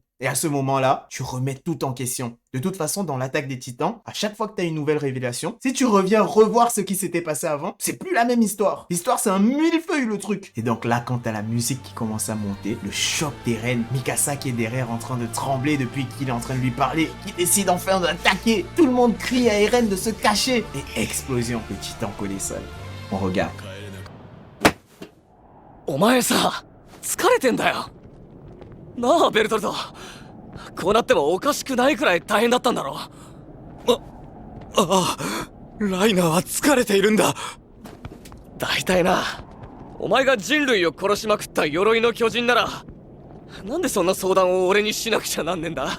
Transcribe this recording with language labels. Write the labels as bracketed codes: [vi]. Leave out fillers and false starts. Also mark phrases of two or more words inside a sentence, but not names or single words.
[fr] Et à ce moment-là, tu remets tout en question. De toute façon, dans l'attaque des titans, à chaque fois que tu as une nouvelle révélation, si tu reviens revoir ce qui s'était passé avant, c'est plus la même histoire. L'histoire, c'est un millefeuille, le truc. Et donc là, quand t'as la musique qui commence à monter, le choc des reines, Mikasa qui est derrière en train de trembler depuis qu'il est en train de lui parler, qui décide enfin d'attaquer, tout le monde crie à Eren de se cacher, et explosion, le titan colossal. On regarde. [ja] お前さ、疲れてんだよ。なあ、ベルトルト。こうなってもおかしくないくらい大変だったんだろ。ライナーは疲れているんだ。大体な、お前が人類を殺しまくった鎧の巨人なら、なんでそんな相談を俺にしなくちゃなんねんだ。